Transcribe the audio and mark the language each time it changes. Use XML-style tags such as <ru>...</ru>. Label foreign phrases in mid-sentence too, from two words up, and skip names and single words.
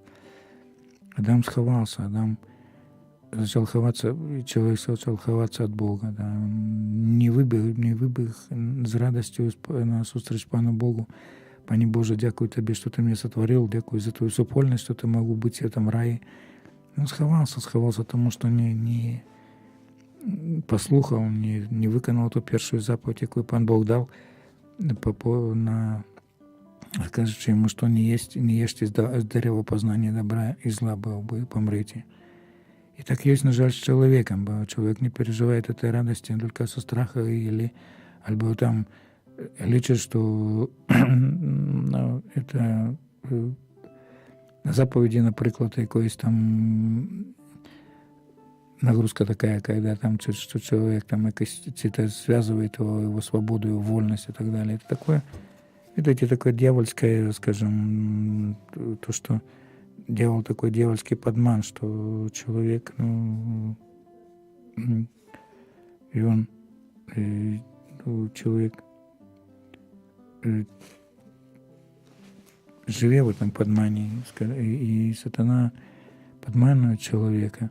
<ru>Адам сховался, Адам начал ховаться, человек начал ховаться от Бога, да? Он не выбег с радостью на встречу Пану Богу.</ru> <uk>Пане Боже, дякую тебе,</uk> <ru>что ты меня сотворил,</ru> <uk>дякую за твою супольность,</uk> <ru>что ты могу быть в этом рае. Он сховался, потому что</ru> <uk>не послухав, не виконав ту першу заповідь, яку Пан Бог дав, кажучи йому, що не ешьте з дерева познання добра і зла, бо ви помрете.</uk> <ru>И так есть, на жаль, с человеком, бо человек не переживает этой радости только со страха, альбо там лечит, что это</ru> <uk>заповіді, наприклад, якоїсь</uk> <ru>там нагрузка такая, когда там что человек там это связывает его свободу, его вольность и так далее. Это такое, видите, такое дьявольское, скажем, то, что делал такой дьявольский подман, что человек, и он, человек, живе в этом подмане, и сатана подманывает человека.</ru>